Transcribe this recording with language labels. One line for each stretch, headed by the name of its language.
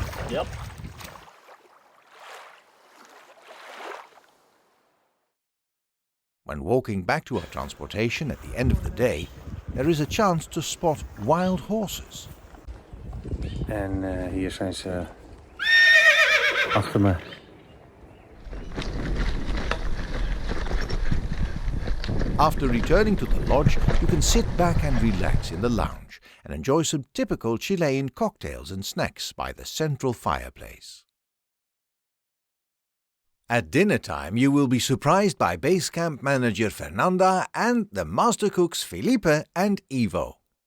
English: Yep. When walking back to our transportation at the end of the day, there is a chance to spot wild horses.
Dutch: En hier zijn ze achter me.
English: After returning to the lodge, you can sit back and relax in the lounge and enjoy some typical Chilean cocktails and snacks by the central fireplace. At dinner time, you will be surprised by BaseCamp manager Fernanda and the master cooks Felipe and Ivo.